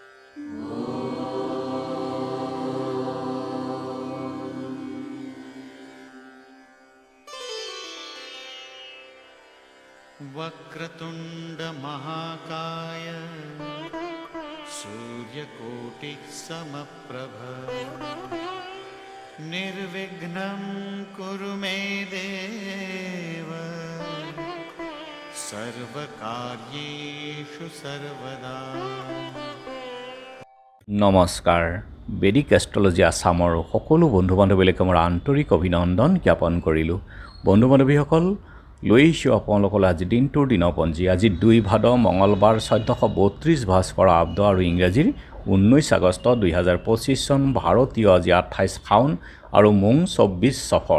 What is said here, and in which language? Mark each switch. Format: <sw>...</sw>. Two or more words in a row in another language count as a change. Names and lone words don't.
<sa>वक्रतुंड महाकाय सूर्यकोटि समप्रभ निर्विघ्नं कुरु मे देव सर्वकार्येषु सर्वदा।</sa> <as>নমস্কাৰ বেদিক এষ্ট্ৰলজি আসামৰ সকলো বন্ধু বান্ধৱীলৈকে মোৰ আন্তৰিক অভিনন্দন জ্ঞাপন কৰিলোঁ। বন্ধু বান্ধৱীসকল, লৈ আহিছোঁ আপোনালোকলৈ আজি দিনটোৰ দিনপঞ্জী। আজি 2 ভাদ মঙলবাৰ 1432 ভাস্কৰ আব্দ আৰু ইংৰাজীৰ 19 আগষ্ট 2025 চন, ভাৰতীয় আজি 28 শাওন আৰু মোং 24 সফৰ।</as>